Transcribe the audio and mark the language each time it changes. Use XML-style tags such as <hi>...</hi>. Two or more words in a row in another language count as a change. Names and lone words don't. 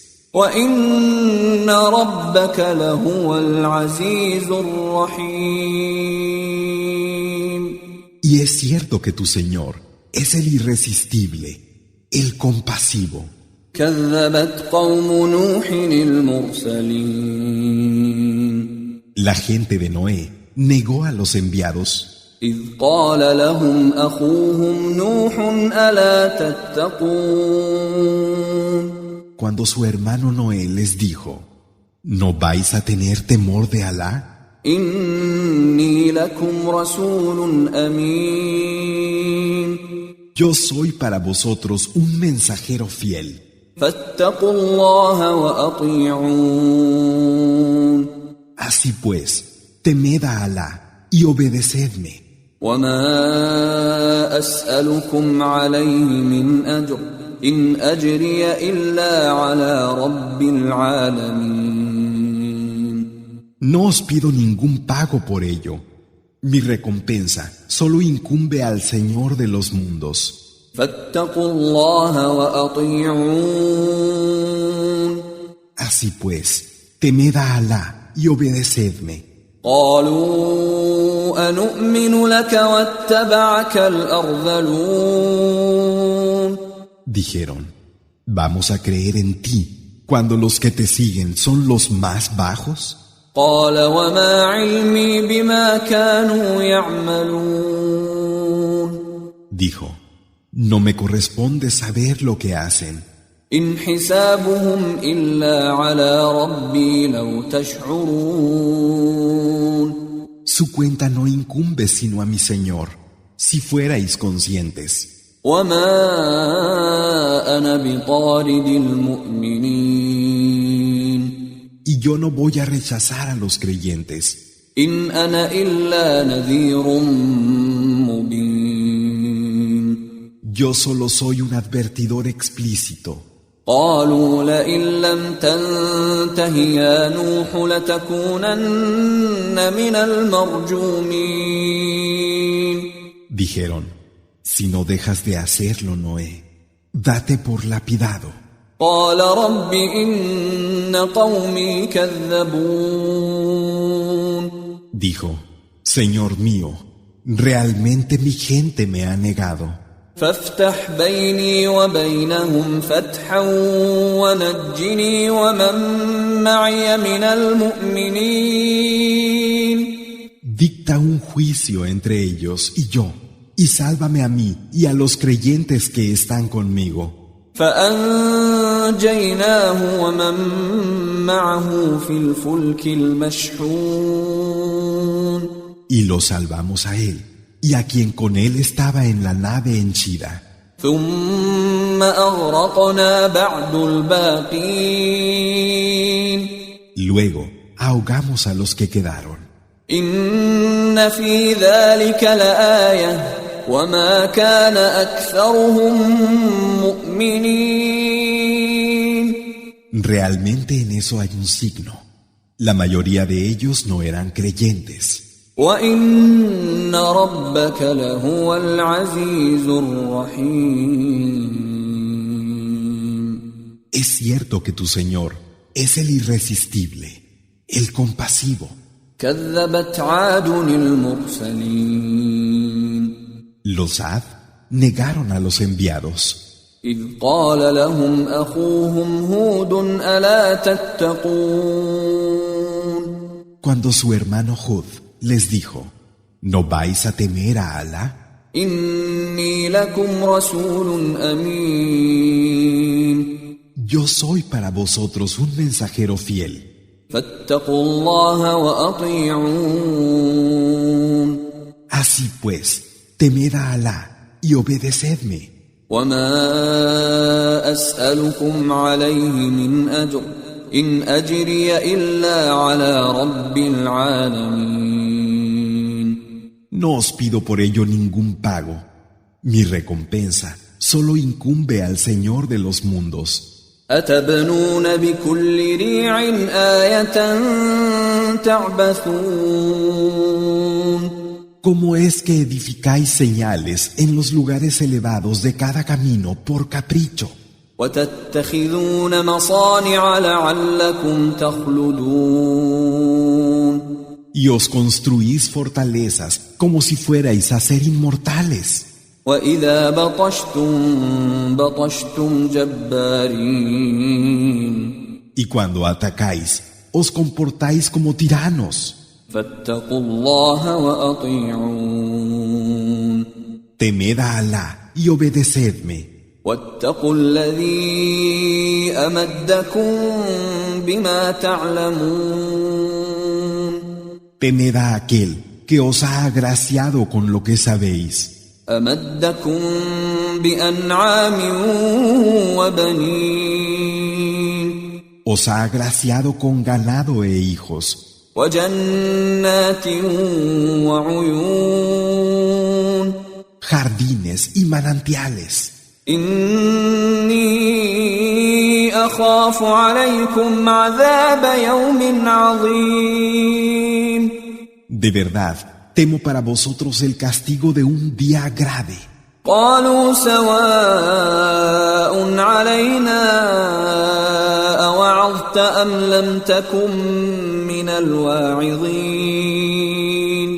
<ar>وإن ربك لهو العزيز الرحيم.</ar> <es>Y es cierto que tu Señor es el irresistible, el compasivo.</es> <ar>كذبت قوم نوح المرسلين.</ar> <es>La gente de Noé negó a los enviados</es> <ar>إذ قال لهم أخوهم نوح ألا تتقون.</ar> <es>cuando su hermano Noé les dijo, ¿no vais a tener temor de Alá?</es> <ar>إني لكم رسول أمين.</ar> <es>Yo soy para vosotros un mensajero fiel.</es> <ar>فاتقوا الله وأطيعون.</ar> <es>Así pues, temed a Alá y obedecedme.</es> <ar>وما أسألكم عليه من أجر إن أجري إلا على رب العالمين.</ar> <es>No os pido ningún pago por ello. Mi recompensa solo incumbe al Señor de los mundos.</es> <ar>فاتقوا الله وأطيعون.</ar> <es>Así pues, temed a Alá y obedecedme.</es> <ar>قالوا أنؤمن لك واتبعك الأرذلون.</ar> <es>Dijeron, ¿vamos a creer en ti cuando los que te siguen son los más bajos?</es> <ar>قال وما علمي بما كانوا يعملون.</ar> <es>Dijo, no me corresponde saber lo que hacen.</es> <ar>إن حسابهم إلا على ربي لو تشعرون.</ar> <es>Su cuenta no incumbe sino a mi Señor, si fuerais conscientes.</es> <ar>وما أنا بطارد المؤمنين.</ar> <es>Y yo no voy a rechazar a los creyentes.</es> <ar>إن أنا إلا نذير مبين.</ar> <es>Yo solo soy un advertidor explícito.</es> <ar>قالوا لئن لم تنته يا نوح لتكونن من المرجومين.</ar> <es>Dijeron, si no dejas de hacerlo, Noé, date por lapidado.</es> <ar>قال رب إن قومي كذبون.</ar> <es>Dijo, Señor mío, realmente mi gente me ha negado.</es> <ar>فافتح بيني وبينهم فتحا ونجني ومن معي من المؤمنين.</ar> <es>Dicta un juicio entre ellos y yo, y sálvame a mí y a los creyentes que están conmigo.</es> <ar>فأنجيناه ومن معه في الفلك المشحون.</ar> <es>Y lo salvamos a él, y a quien con él estaba en la nave henchida.</es> <ar>ثم أغرقنا بعد الباقين.</ar> <es>Luego ahogamos a los que quedaron.</es> <ar>إن في ذلك لآية وما كان أكثرهم مؤمنين.</ar> <es>Realmente en eso hay un signo. La mayoría de ellos no eran creyentes.</es> <ar>وإن ربك لهو العزيز الرحيم.</ar> <es>Es cierto que tu Señor es el irresistible, el compasivo.</es> <ar>كذبت عاد المرسلين.</ar> <es>Los Ad negaron a los enviados.</es> <ar>إذ قال لهم أخوهم هود ألا تتقون.</ar> <es>Cuando su hermano Hud les dijo, ¿no vais a temer a Alá?</es> <ar>إني لكم رسول أمين.</ar> <es>Yo soy para vosotros un mensajero fiel.</es> <ar>فاتقوا الله وأطيعون.</ar> <es>Así pues, temed a Alá y obedecedme.</es> <ar>وما أسألكم عليه من أجر إن أجري إلا على رب العالمين.</ar> <es>No os pido por ello ningún pago. Mi recompensa solo incumbe al Señor de los mundos.</es> <ar>أتبنون بكل ريع آية تعبثون.</ar> <es>¿Cómo es que edificáis señales en los lugares elevados de cada camino por capricho?</es> <ar>وتتخذون مصانع لعلكم تخلدون.</ar> <es>Y os construís fortalezas como si fuerais a ser inmortales.</es> <ar>وإذا بطشتم بطشتم جبارين.</ar> <es>Y cuando atacáis, os comportáis como tiranos.</es> <ar>فاتقوا الله وأطيعون.</ar> <es>Temed a Alá y obedecedme.</es> <ar>واتقوا الذي أمدكم بما تعلمون.</ar> <es>Temed a aquel que os ha agraciado con lo que sabéis.</es> <ar>أمدكم بأنعام وبنين.</ar> <es>Os ha agraciado con ganado e hijos.</es> <ar>وجنات وعيون</ar> <es>jardines y manantiales.</es> <ar>إني أخاف عليكم عذاب يوم عظيم.</ar> <es>De verdad, temo para vosotros el castigo de un día grave.</es> <ar>قالوا سواء علينا أوعظت أم لم تكن من الواعظين.</ar>